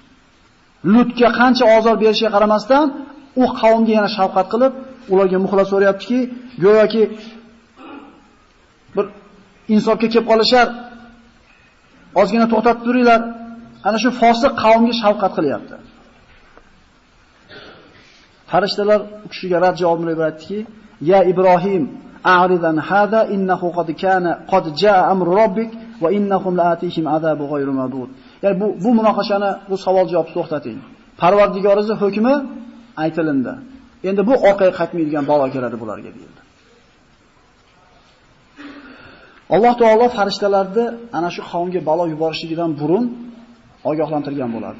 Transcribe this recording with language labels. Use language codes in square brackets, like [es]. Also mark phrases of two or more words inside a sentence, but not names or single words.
[uz] Lutga qancha ozor berishiga qaramasdan, u qavmga yana shafqat qilib, ularga muxlis so'rayaptiki, go'yoki bir insofga kelib qolishar, ozgina to'xtatib turinglar. Ana shu fosiq qavmga shafqat qilyapti. Farishtalar u kishiga rad javob berib aytdiki, [ar] "يا إبراهيم أعرض عن هذا إنه قد جاء أمر ربك وإنهم آتيهم عذاب غير مردود." [uz] Ya'ni bu munoqashani, bu savol-javobni to'xtating. Parvardigoringiz hukmi aytilindi. Endi bu orqaga qaytmaydigan balo keladi bularga deyildi. Alloh taolo farishtalarni ana shu qavmga balo yuborishligidan burun ogohlantirgan bo'ladi.